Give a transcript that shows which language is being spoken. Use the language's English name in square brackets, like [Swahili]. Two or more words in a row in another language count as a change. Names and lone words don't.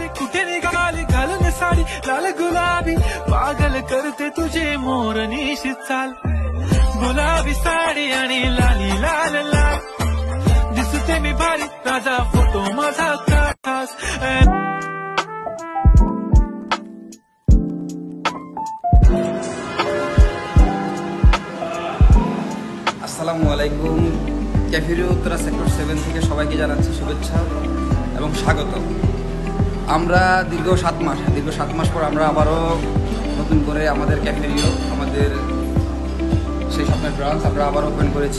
[Marathi] कुठे निघाली घालून साडी लाल गुलाबी पागल करते तुझे मोरनीशी चाल गुलाबी साडी आणि लाली लाल लाल दिसते मी भारी राजा फोटो माझा खास [Bangla] আসসালামু আলাইকুম ক্যাফেরিও উত্তরা সেক্টর 7 থেকে সবাইকে জানাচ্ছি শুভেচ্ছা এবং স্বাগত। আমরা দীর্ঘ 7 মাস পর আমরা আবারও নতুন করে আমাদের ক্যাফেরিও আমাদের সেই স্বপ্নের ব্রাঞ্চ আমরা আবার ওপেন করেছি।